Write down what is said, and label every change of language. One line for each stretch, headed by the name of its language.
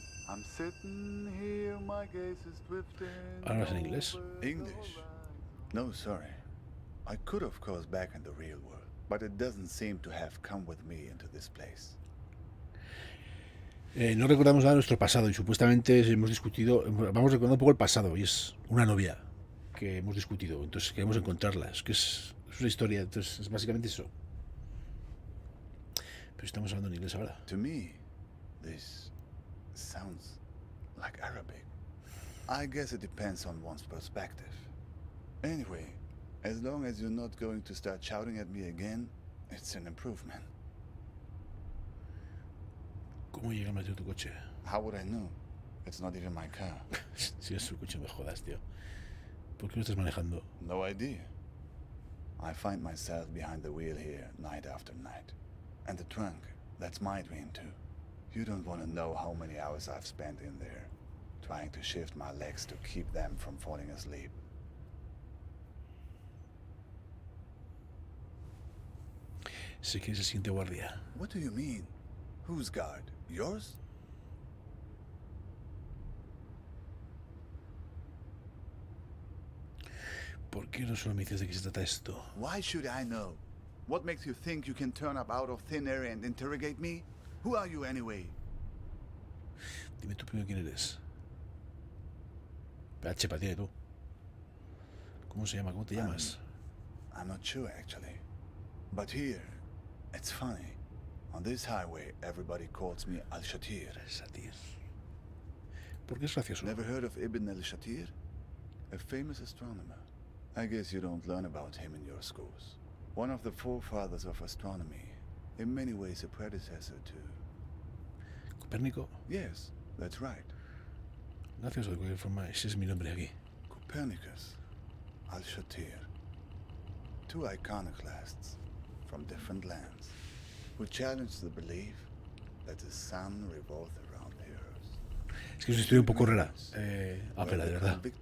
English: I'm sitting here, my gaze is drifting.
Spanish: ¿Hablas en inglés?
English: English? No, sorry. I could, of course, back in the real world, but it doesn't seem to have come with me into this place.
Spanish: No recordamos nada de nuestro pasado y supuestamente hemos discutido, vamos recordando un poco el pasado y es una novia que hemos discutido, entonces queremos encontrarla, es que es una historia, entonces es básicamente eso. Pero estamos hablando en inglés ahora.
English: To me, this sounds like Arabic. I guess it depends on one's perspective. Anyway, as long as you're not going to start shouting at me again, it's an improvement.
Spanish: ¿Cómo llega Mateo a tu coche?
English: How would I know? It's not even my car.
Spanish: Si es su coche, me jodas, tío. ¿Por qué no estás manejando?
English: No idea. I find myself behind the wheel here night after night. And the trunk, that's my dream too. You don't want to know how many hours I've spent in there, trying to shift my legs to keep them from falling asleep.
Spanish: Sé que es el siguiente guardia.
English: What do you mean? Whose guard? Yours?
Spanish: ¿Por qué no solo me dices de qué se trata esto?
English: Why should I know? What makes you think you can turn up out of thin air and interrogate me? Who are you anyway?
Spanish: Dime tú primero quién eres. PH, patía tú. ¿Cómo se llama? ¿Cómo te llamas?
English: I'm not sure actually. But here, it's funny. On this highway, everybody calls me Al-Shatir.
Spanish: Shatir. ¿Por qué es gracioso?
English: Never heard of Ibn al-Shatir? A famous astronomer. I guess you don't learn about him in your schools. One of the forefathers of astronomy. In many ways a predecessor to...
Spanish: ¿Copérnico?
English: Yes, that's right.
Spanish: Gracias, de cualquier forma, ese es mi nombre aquí.
English: Copernicus, Al-Shatir. Two iconoclasts from different lands who challenged the belief that the sun revolves around the earth.
Spanish: Es que es una historia un poco rara. Apela, de verdad.